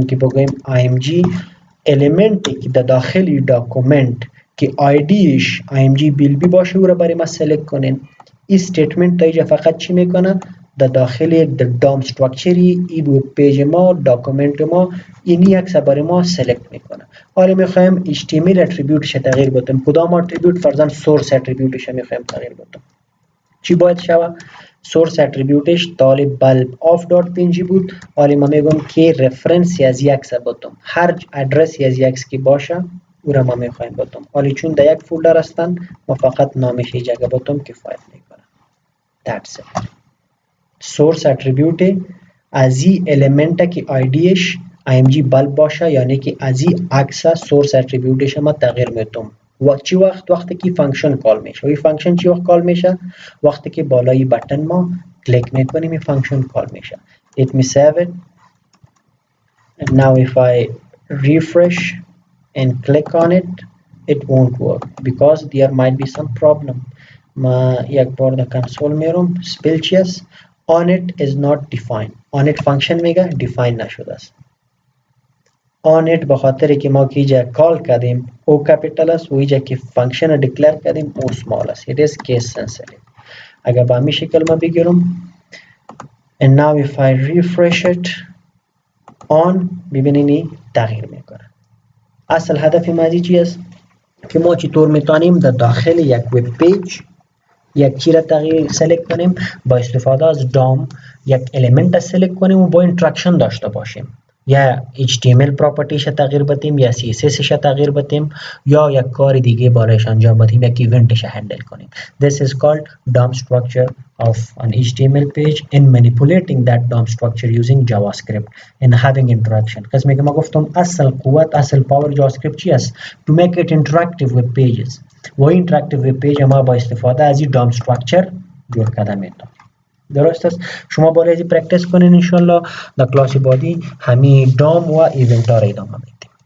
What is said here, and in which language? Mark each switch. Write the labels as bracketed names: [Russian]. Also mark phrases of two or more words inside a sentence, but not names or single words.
[Persian] که بگویم img المنتی که در داخل داکومنت که آیدیش img blb باشه او را برای ما سلکت کنین این استیتمنت تا اینجا فقط چی میکنه در داخل [English] DOM structure [Persian] ای [English] web page [Persian] ما داکومنت ما اینی عکس برای ما سلکت میکنه حالا میخوایم [English] HTML attribute [Persian] تغییر بدیم کدام اتریبیوت فرضاً [English] source attribute [Persian] میخوایم تغییر بدیم چی باید شوه [English] source attribute [Persian] طالب bulb of.png بود حالا ما میگم که رفرنس از یک عکس بدم هر ادرس از یک عکس که باشه او را ما میخوایم بدم حالا چون در یک فولدر هستن ما فقط نامش جگه بدم کفایت میکنه [English] that's it source attribute [Persian] از این المنت که آیدیش img bulb باشه یعنی که از این عکس [English] source attribute [Persian] ما تغییر میتونم و چی وقتی که [English] function call [Persian] میشه و این فانکشن چی وقت کال میشه وقتی که بالای بٹن ما کلیک میکنیم این [English] function call [Persian] میشه [English] let me save it and now if I refresh and click on it it won't work because there might be some problem [Persian] ما یک بار در کنسول میرم سپل چی است [English] on it is not defined on it [Persian] فانکشن میگه define نشده است on it بخاطر که ما که اینجا کال کردیم او کپیتال است و اینجا که فانکشن دیکلر کردیم او سمال است [English] it is case sensitive [Persian] اگر با همین شکل ما بگیرم [English] and now if I refresh it [Persian] on ببینینی تغییر میکنه اصل هدف ما چی است که ما چطور میتونیم در داخل یک [English] web page [Persian] یک چیز را تغییر سلکت کنیم با استفاده از دام یک الیمنت سلکت کنیم و با اینتراکشن داشته باشیم یا [English] HTML property [Persian] تغییر بدیم یا CSS ش تغییر بدیم یا یک کار دیگه بالایش انجام بدیم یک ایونتش هندل کنیم [English] this is called DOM structure of an HTML page and manipulating that DOM structure using JavaScript and having interaction [Persian] قسمی که ما گفتم اصل قوت اصل پاور JavaScript چی است [English] to make it interactive with pages [Persian] و [English] interactive with page [Persian] ما با استفاده از این [English] DOM structure [Persian] جور کرده میتونیم درست است شما باید پرکتیس کنین [Arabic] ان شاء الله [Persian] در کلاس بعدی همین دام و ایونت ها را ادامه بدید